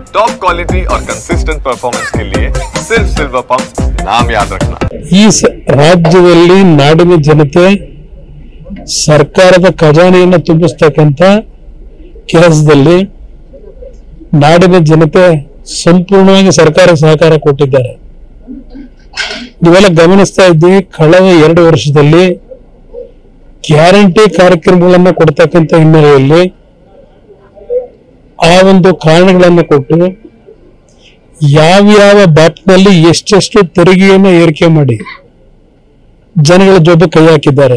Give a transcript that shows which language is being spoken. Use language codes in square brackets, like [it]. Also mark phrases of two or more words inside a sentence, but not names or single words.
[en] top quality [hi] और [en] consistent performance [hi] के लिए सिर्फ सिल्वर पंप नाम याद रखना। [kn] इस राज्यದಲ್ಲಿ ನಾಡಿನ ಜನತೆ ಸರ್ಕಾರದ ಖಜಾನೆಯನ್ನು ತುಂಬಿಸತಕ್ಕಂತ ಕೆಲಸದಲ್ಲಿ ನಾಡಿನ ಜನತೆ ಸಂಪೂರ್ಣವಾಗಿ ಸರ್ಕಾರ ಸಹಕಾರ ಕೊಟ್ಟಿದ್ದಾರೆ. ನೀವೆಲ್ಲ ಗಮನಿಸ್ತಾ ಇದ್ದೀವಿ, ಕಳೆದ 2 ವರ್ಷದಲ್ಲಿ ಗ್ಯಾರಂಟಿ ಕಾರ್ಯಕ್ರಮಗಳನ್ನು ಕೊಡ್ತಕ್ಕಂಥ ಹಿನ್ನೆಲೆಯಲ್ಲಿ ಆ ಒಂದು ಕಾರಣಗಳನ್ನು ಕೊಟ್ಟು ಯಾವ ಬ್ಯಾಪ್ನಲ್ಲಿ ಎಷ್ಟೆಷ್ಟು ತೆರಿಗೆಯನ್ನು ಏರಿಕೆ ಮಾಡಿ ಜನಗಳ ಜೊತೆ ಕೈ ಹಾಕಿದ್ದಾರೆ.